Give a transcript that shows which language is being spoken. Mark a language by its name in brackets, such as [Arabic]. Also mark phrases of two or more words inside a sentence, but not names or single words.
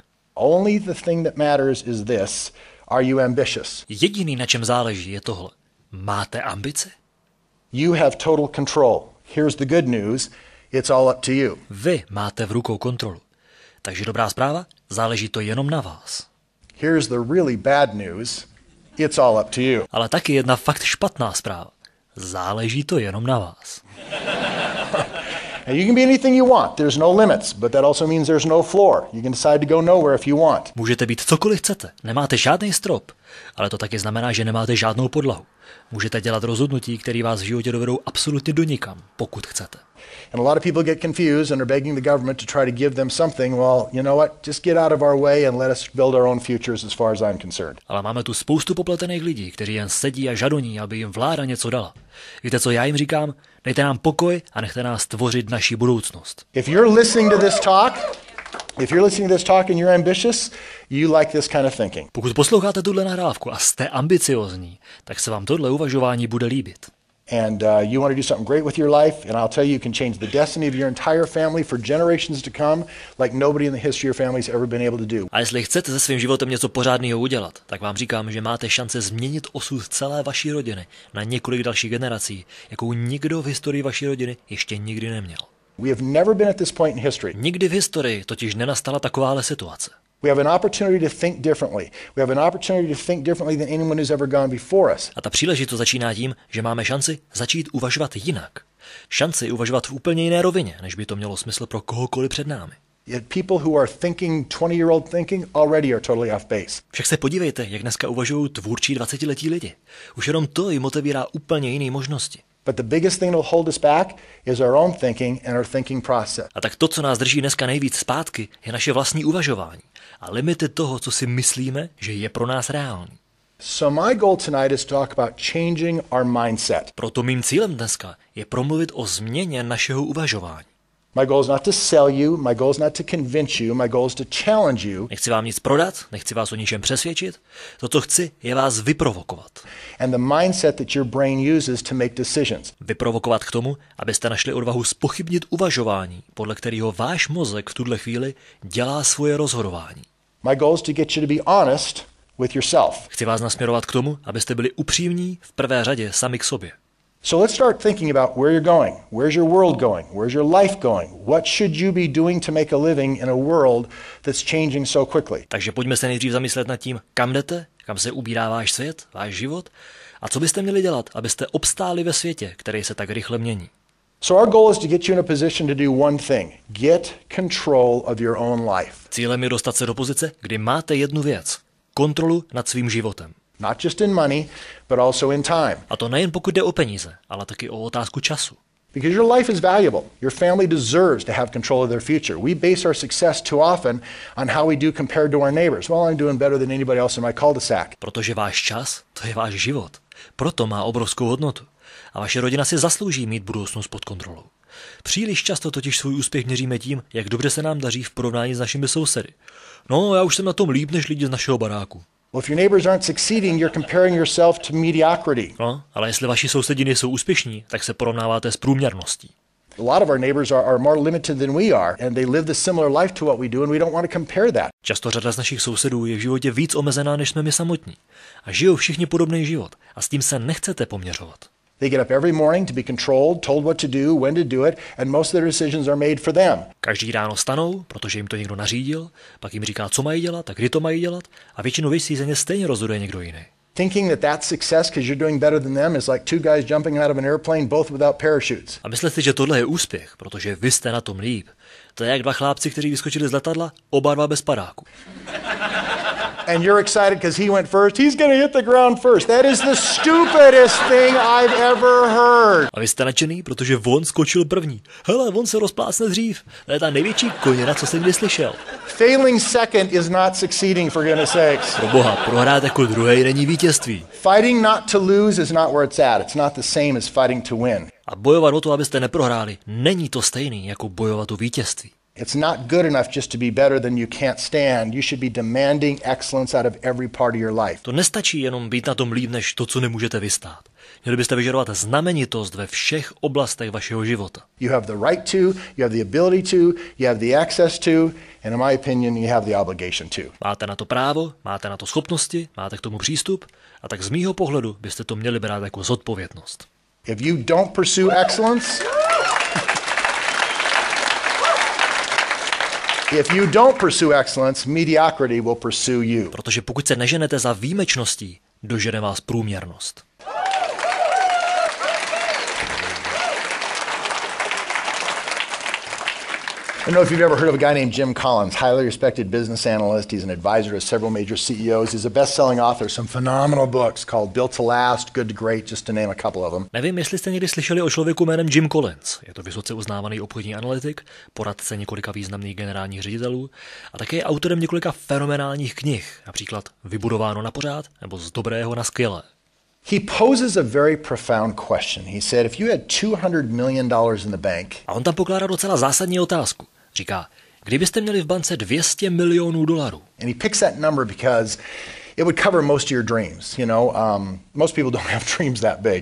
[English] Only the thing that matters is this: are you ambitious? [Czech] Jediný, na čem záleží, je tohle. Máte ambice? [English] You have total control. Here's the good news. It's all up to you. [Czech] Vy máte v rukou kontrolu. Takže dobrá zpráva, záleží to jenom na vás. [English] Here's the really bad news. It's all up to you. [Czech] Ale taky jedna fakt špatná zpráva. Záleží to jenom na vás. [English] Now you can be anything you want. There's no limits, but that also means there's no floor. You can decide to go nowhere if you want. [Czech] Můžete být cokoliv chcete, nemáte žádný strop, ale to taky znamená, že nemáte žádnou podlahu. Můžete dělat rozhodnutí, které vás v životě dovedou absolutně do nikam, pokud chcete. [English] And a lot of people get confused and are begging the government to try to give them something. Well, you know what? Just get out of our way and let us build our own futures as far as I'm concerned. [Czech] Ale máme tu spoustu popletených lidí, kteří jen sedí a žadoní, aby jim vláda něco dala. Víte, co já jim říkám? Dejte nám pokoj a nechte nás tvořit naši budoucnost. [English] If you're listening to this talk and you're ambitious, you like this kind of thinking. [Czech] Pokud posloucháte tuhle nahrávku a jste ambiciozní, tak se vám tohle uvažování bude líbit. [English] And you want to do something great with your life, and I'll tell you, you can change the destiny of your entire family for generations to come, like nobody in the history of your family has ever been able to do. [Czech] A jestli chcete se svým životem něco pořádného udělat, tak vám říkám, že máte šance změnit osud celé vaší rodiny na několik dalších generací, jakou nikdo v historii vaší rodiny ještě nikdy neměl. [English] We have never been at this point in history. [Czech] Nikdy v historii totiž nenastala takováhle situace. [English] We have an opportunity to think differently. We have an opportunity to think differently than anyone who's ever gone before us. [Czech] A ta příležitost začíná tím, že máme šanci začít uvažovat jinak. Šanci uvažovat v úplně jiné rovině, než by to mělo smysl pro kohokoliv před námi. [English] Yet people who are thinking 20-year-old thinking already are totally off base. [Czech] Však se podívejte, jak dneska uvažují tvůrčí 20letí lidi. Už jenom to jim otevírá úplně jiné možnosti. [English] But the biggest thing that will hold us back is our own thinking and our thinking process. [Czech] A tak to, co nás drží dneska nejvíc zpátky, je naše vlastní uvažování a limity toho, co si myslíme, že je pro nás reální. [English] So my goal tonight is to talk about changing our mindset. [Czech] Proto mým cílem dneska je promluvit o změně našeho uvažování. [English] My goal is not to sell you, my goal is not to convince you, my goal is to challenge you. [Czech] Nechci vám nic prodat, nechci vás o ničem přesvědčit. To, co chci, je vás vyprovokovat. [English] And the mindset that your brain uses to make decisions. [Czech] Vyprovokovat k tomu, abyste našli odvahu zpochybnit uvažování, podle kterého váš mozek v tuhle chvíli dělá svoje rozhodování. [English] My goal is to get you to be honest with yourself. [Czech] Chci vás nasměrovat k tomu, abyste byli upřímní v prvé řadě sami k sobě. [English] So let's start thinking about where you're going. Where's your world going? Where's your life going? What should you be doing to make a living in a world that's changing so quickly? [Czech] Takže pojďme se nejdřív zamyslet nad tím, kam jdete, kam se ubírá váš svět, váš život a co byste měli dělat, abyste obstáli ve světě, který se tak rychle mění. [English] So our goal is to get you in a position to do one thing. Get control of your own life. [Czech] Cílem je dostat se do pozice, kdy máte jednu věc. Kontrolu nad svým životem. [English] Not just in money, but also in time. [Czech] A to nejen pokud jde o peníze, ale taky o otázku času. [English] Because your life is valuable. Your family deserves to have control of their future. We base our success too often on how we do compared to our neighbors. Well, I'm doing better than anybody else in my cul-de-sac. [Czech] Protože váš čas, to je váš život. Proto má obrovskou hodnotu. A vaše rodina si zaslouží mít budoucnost pod kontrolou. Příliš často totiž svůj úspěch měříme tím, jak dobře se nám daří v porovnání s našimi sousedy. No, já už jsem na tom líp než lidi z našeho baráku. [English] Well, if your neighbors aren't succeeding, you're comparing yourself to mediocrity. [Czech] No, ale jestli vaši sousedi nejsou úspěšní, tak se porovnáváte s průměrností. [English] A lot of our neighbors are more limited than we are, and they live the similar life to what we do, and we don't want to compare that. [Czech] Často řada z našich sousedů je v životě víc omezená, než jsme my samotní. A žijou všichni podobný život a s tím se nechcete poměřovat. [English] They get up every morning to be controlled, told what to do, when to do it, and most of their decisions are made for them. [Czech] Každý ráno stanou, protože jim to někdo nařídil, pak jim říká, co mají dělat a kdy to mají dělat, a většinou věcí za ně stejně rozhoduje někdo jiný. [English] Thinking that that's success because you're doing better than them is like two guys jumping out of an airplane, both without parachutes. [Czech] A myslíte, že tohle je úspěch, protože vy jste na tom líp. To je jak dva chlápci, kteří vyskočili z letadla, oba dva bez padáku. [English] And you're excited because he went first. He's going to hit the ground first. That is the stupidest thing I've ever heard. [Czech] A vy jste nadšený, protože on skočil první. Hele, on se rozplácne dřív. To je ta největší koněna, co jsem kdy slyšel. [English] Failing second is not succeeding, for goodness sakes. [Czech] Pro boha, prohrát jako druhý není vítězství. [English] Fighting not to lose is not where it's at. It's not the same as fighting to win. [Czech] A bojovat o to, abyste neprohráli, není to stejný jako bojovat o vítězství. [English] It's not good enough just to be better than you can't stand. You should be demanding excellence out of every part of your life. [Czech] To nestačí jenom být na tom líp než to, co nemůžete vystát. Měli byste vyžadovat znamenitost ve všech oblastech vašeho života. [English] You have the right to, you have the ability to, you have the access to, and in my opinion, you have the obligation to. [Czech] Máte na to právo, máte na to schopnosti, máte k tomu přístup, a tak z mýho pohledu byste to měli brát jako zodpovědnost. [English] If you don't pursue excellence, mediocrity will pursue you. [Czech] Protože pokud se neženete za výjimečností, dožene vás průměrnost. [English] I don't know if you've ever heard of a guy named Jim Collins, highly respected business analyst. He's an advisor to several major CEOs. He's a best-selling author of some phenomenal books called Built to Last, Good to Great, just to name a couple of them. [Czech] Nevím, jestli jste někdy slyšeli o člověku jménem Jim Collins. Je to vysoce uznávaný obchodní analytik, poradce několika významných generálních ředitelů a také je autorem několika fenomenálních knih, například Vybudováno na pořád nebo Z dobrého na skvělé. [English] He poses a very profound question. He said, if you had $200 million in the bank. [Czech] A on tam pokládá docela zásadní otázku. Říká, kdybyste měli v bance $200 milionů. [English] And he picks that number because it would cover most of your dreams. You know, most people don't have dreams that big.